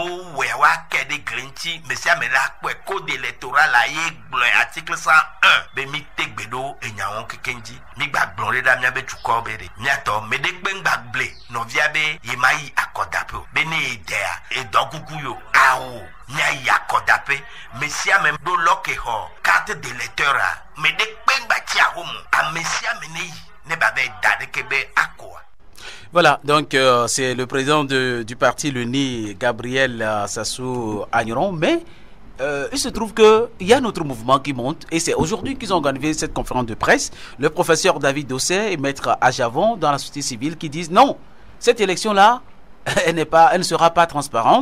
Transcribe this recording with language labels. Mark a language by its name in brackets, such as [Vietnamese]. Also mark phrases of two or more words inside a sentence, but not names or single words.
[Ewe] wɛ wa kɛ ɖe gli ŋuti me sia me la kpɔe [French] code électoral [Ewe] la ye gblɔe article 101 be mi te gbe ɖo enyawo keke ŋuti mi gbagblɔ ɖe ɖa miabe dukɔ be ɖe miatɔ me ɖe kpe ŋgbagble nɔvia be ye ma yi akɔdaƒe o be ne ye dea edɔ kuku yo awo mia yi akɔdaƒe me sia me ɖo lɔke xɔ [French] carte d'électeur [Ewe] a me ɖe kpe ŋgbatsi ahomo ame sia me ne yi ne ba be da ɖeke be akɔa. [French] Voilà, donc c'est le président du parti l'UNI, Gabriel Sassou Agneron, mais il se trouve qu'il y a notre mouvement qui monte et c'est aujourd'hui qu'ils ont organisé cette conférence de presse. Le professeur David Dosset et maître Ajavon dans la société civile qui disent non, cette élection-là, elle ne sera pas transparente.